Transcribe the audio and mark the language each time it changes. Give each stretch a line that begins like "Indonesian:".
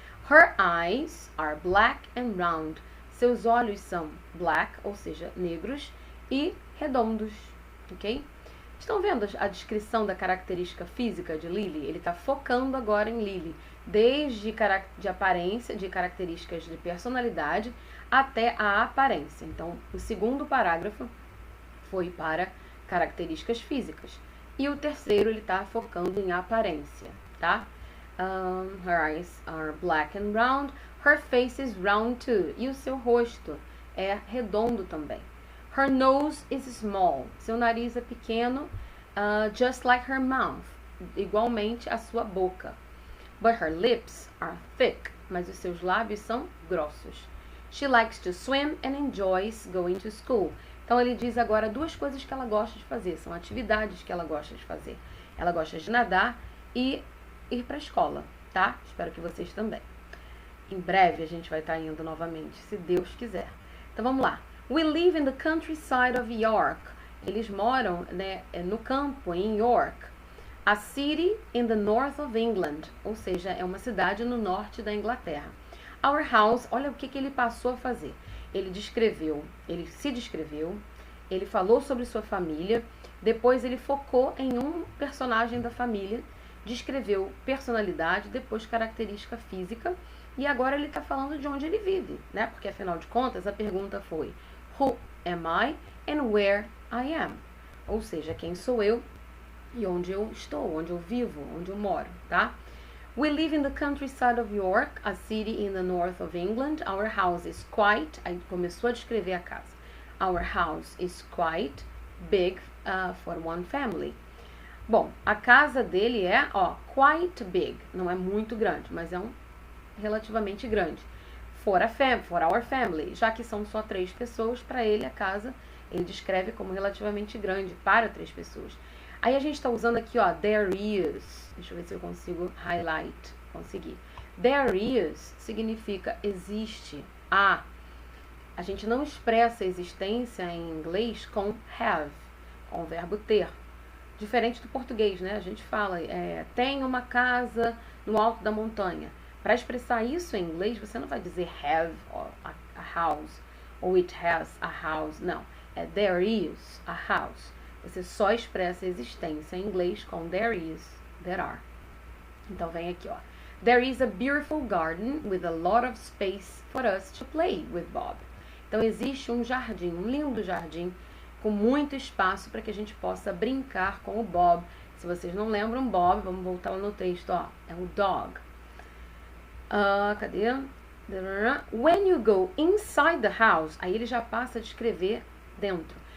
English: Her eyes are black and round.
Portuguese: Seus olhos são
English: black,
Portuguese: ou seja, negros, e redondos, ok? Estão vendo a descrição da característica física de Lily? Ele está focando agora em Lily, desde de aparência, de características de personalidade, até a aparência. Então, o segundo parágrafo foi para características físicas. E o terceiro, ele está focando em aparência, tá?
English: Her eyes are black and round. Her face is round too.
Portuguese: E o seu rosto é redondo também.
English: Her nose is small.
Portuguese: Seu nariz é pequeno,
English: just like her mouth.
Portuguese: Igualmente a sua boca.
English: But her lips are thick.
Portuguese: Mas os seus lábios são grossos.
English: She likes to swim and enjoys going to school.
Portuguese: Então ele diz agora duas coisas que ela gosta de fazer, são atividades que ela gosta de fazer. Ela gosta de nadar e ir para a escola, tá? Espero que vocês também. Em breve a gente vai estar indo novamente, se Deus quiser. Então vamos lá.
English: We live in the countryside of York.
Portuguese: Eles moram, né, no campo, em York.
English: A city in the north of England.
Portuguese: Ou seja, é uma cidade no norte da Inglaterra.
English: Our house,
Portuguese: olha o que ele passou a fazer. Ele se descreveu, ele falou sobre sua família, depois ele focou em um personagem da família, descreveu personalidade, depois característica física, e agora ele está falando de onde ele vive, né? Porque afinal de contas a pergunta foi
English: Who am I and where I am?
Portuguese: Ou seja, quem sou eu e onde eu estou, onde eu vivo, onde eu moro, tá?
English: We live in the countryside of York, a city in the north of England. Our house is quite...
Portuguese: Aí começou a descrever a casa.
English: Our house is quite big for one family.
Portuguese: Bom, a casa dele é,
English: quite big.
Portuguese: Não é muito grande, mas é relativamente grande.
English: For our family.
Portuguese: Já que são só 3 pessoas, para ele a casa, ele descreve como relativamente grande para 3 pessoas. Aí a gente está usando aqui,
English: there is.
Portuguese: Deixa eu ver se eu consigo
English: highlight.
Portuguese: Consegui.
English: There is
Portuguese: significa existe. A gente não expressa existência em inglês com have, com o verbo ter. Diferente do português, né? A gente fala, tem uma casa no alto da montanha. Para expressar isso em inglês, você não vai dizer
English: have a house,
Portuguese: ou
English: it has a house.
Portuguese: Não. É
English: there is a house.
Portuguese: Você só expressa a existência em inglês com
English: there is, there are.
Portuguese: Então vem aqui,
English: There is a beautiful garden with a lot of space for us to play with Bob.
Portuguese: Então existe um jardim, um lindo jardim, com muito espaço para que a gente possa brincar com o Bob. Se vocês não lembram, Bob, vamos voltar lá no texto, é o
English: dog.
Portuguese: Cadê?
English: When you go inside the house,
Portuguese: aí ele já passa a descrever dentro.